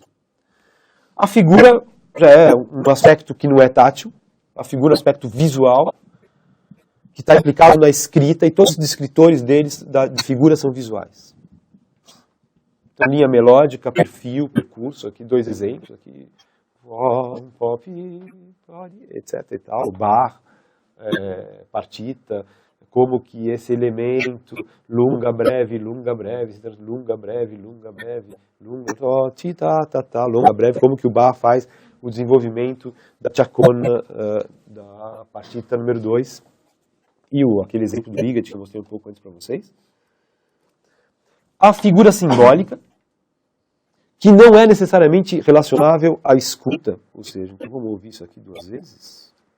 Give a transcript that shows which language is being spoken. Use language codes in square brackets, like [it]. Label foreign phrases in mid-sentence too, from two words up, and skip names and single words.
[pt] A figura já é um aspecto que não é tátil, a figura é um aspecto visual, que está implicado na escrita, e todos os descritores deles de figura são visuais. Então, linha melódica, perfil, percurso, aqui dois exemplos, aqui, pop, etc. e tal, bar, partita, como que esse elemento, [it] lunga, breve, lunga, breve, lunga, breve, lunga, breve, lunga, [pt] longa, breve, como que o Bach faz o desenvolvimento da chacona da partita número 2 e aquele exemplo do Ligeti que eu mostrei um pouco antes para vocês. A figura simbólica, que não é necessariamente relacionável à escuta, ou seja, então vamos ouvir isso aqui duas vezes.